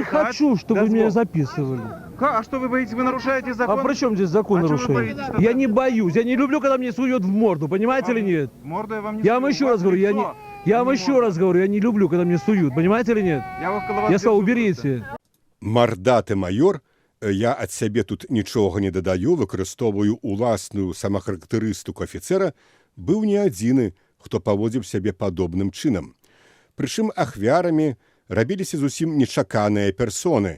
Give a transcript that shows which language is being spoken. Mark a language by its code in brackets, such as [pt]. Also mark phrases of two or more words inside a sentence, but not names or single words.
[ru] пытать хочу, чтобы вы дозвол. меня записывали. А что вы боитесь? Вы нарушаете закон? А при чем здесь закон А чего вы нарушение? боитесь тогда? Я не боюсь. Я не люблю, когда мне суют в морду. Понимаете или нет? Морду я вам не Я вам сую, еще у вас раз говорю, лицо, я а вам не еще морда. раз говорю, я не люблю, когда мне суют. Понимаете или нет? Я около вас Я сказал, держу уберите. [be] Мардаты майор, я ад сябе тут нічога не дадаю, выкарыстоўваю уласную самахарактарыстыку афіцэра, быў не адзіны, хто паводзіў сябе падобным чынам. Прычым ахвярамі рабіліся зусім нечаканыя персоны.